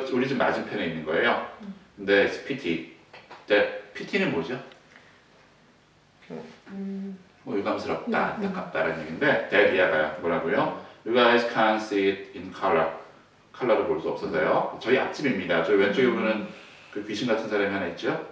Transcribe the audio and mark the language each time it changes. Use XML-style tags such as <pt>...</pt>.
<ko>우리 집 맞은편에 있는 거예요. 근데</ko> <en>it's pity.</en> <ko>pity는 뭐죠? 뭐 유감스럽다, 안타깝다라는 얘기인데 데리아가 뭐라고요?</ko> <en>You guys can't see it in color.</en> <ko>컬러를 볼 수 없어서요. 저희 앞집입니다. 저희 왼쪽에 보는 그 귀신 같은 사람이 하나 있죠?</ko>